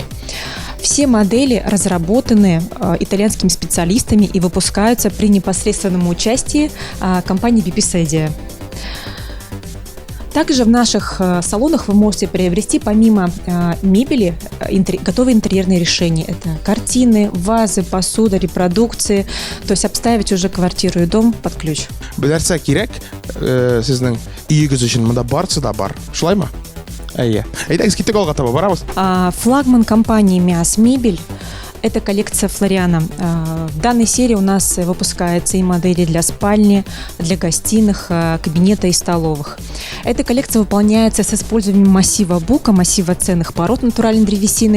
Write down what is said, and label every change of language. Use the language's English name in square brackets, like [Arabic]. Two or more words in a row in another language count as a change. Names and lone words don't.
[Russian] Все модели разработаны итальянскими специалистами и выпускаются при непосредственном участии компании Bipisedia. Также в наших салонах вы можете приобрести помимо мебели готовые интерьерные решения. Это картины, вазы, посуда, репродукции. То есть обставить уже квартиру и дом под ключ. [Tatar] Беләрсә кирәк, сезнең өегез өчен монда барысы да бар. Шулаймы? Әйе. Әйдәгез, киттек алга таба барабыз. [Russian] Флагман компании «Миас Мебель» – это коллекция Флориана. В данной серии у нас выпускаются и модели для спальни, для гостиных, кабинета и столовых. Эта коллекция выполняется с использованием массива бука, массива ценных пород натуральной древесины.